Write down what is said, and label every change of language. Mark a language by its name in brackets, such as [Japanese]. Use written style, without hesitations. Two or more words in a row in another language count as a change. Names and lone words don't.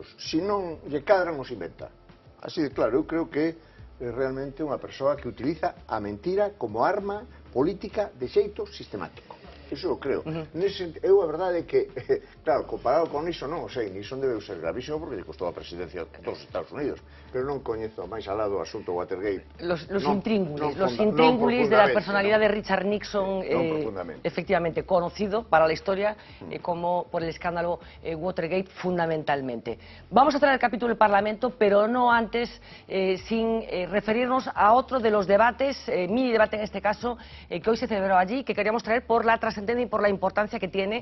[Galician] Se non lle cadran, os inventa. Así de claro, eu creo que é realmente unha persoa que utiliza a mentira como arma política de xeito sistemático. Eso eu creo. Eu a verdade é que, claro, comparado con Nixon non o sei, Nixon debe ser gravísimo porque lle costou a presidencia dos Estados Unidos, pero non coñezo máis alá do asunto Watergate. [Spanish] Los intríngulis de la personalidad de Richard Nixon, efectivamente, conocido para la historia como por el escándalo Watergate fundamentalmente. Vamos a traer el capítulo del Parlamento, pero no antes sin referirnos a otro de los debates, mini debate en este caso, que hoy se celebró allí, que queríamos traer por la trascendencia y por la importancia que tiene.